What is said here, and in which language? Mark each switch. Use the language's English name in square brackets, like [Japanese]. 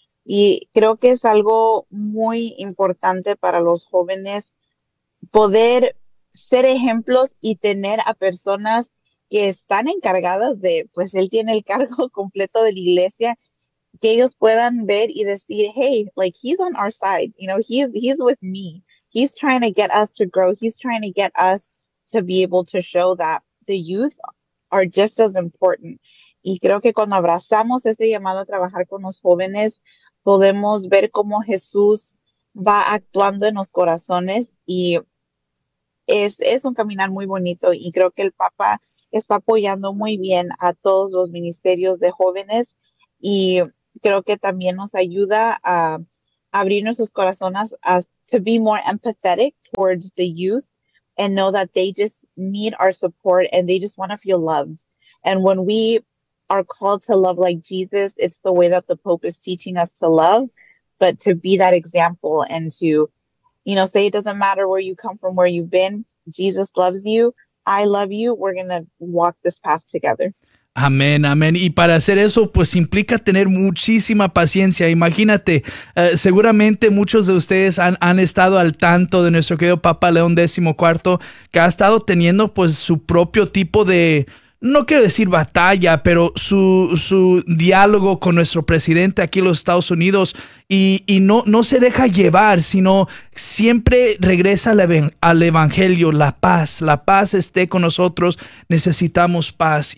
[Spanish] Y creo que es algo muy importante para los jóvenes poder ser ejemplos y tener a personas que están encargadas de, pues él tiene el cargo completo de la iglesia, que ellos puedan ver y decir, [English] hey, like, he's on our side, you know, he's with me. He's trying to get us to grow. He's trying to get us to be able to show that the youth are just as important. [Spanish] Y creo que cuando abrazamos ese llamado a trabajar con los jóvenes, podemos ver cómo Jesús va actuando en los corazones y es un caminar muy bonito y creo que el Papa está apoyando muy bien a todos los ministerios de jóvenes y creo que también nos ayuda a abrir nuestros corazones a [English] to be more empathetic towards the youth and know that they just need our support and they just want to feel loved. And when we are called to love like Jesus, it's the way that the Pope is teaching us to love, but to be that example and to, you know, say it doesn't matter where you come from, where you've been. Jesus loves you. I love you. We're going to walk this path together. [Spanish] Amén, amén. Y para hacer eso, pues implica tener muchísima paciencia. Imagínate, seguramente muchos de ustedes han estado al tanto de nuestro querido Papa León XIV, que ha estado teniendo pues su propio tipo de, no quiero decir batalla, pero su diálogo con nuestro presidente aquí en los Estados Unidos y no se deja llevar, sino siempre regresa al evangelio, la paz esté con nosotros, necesitamos paz.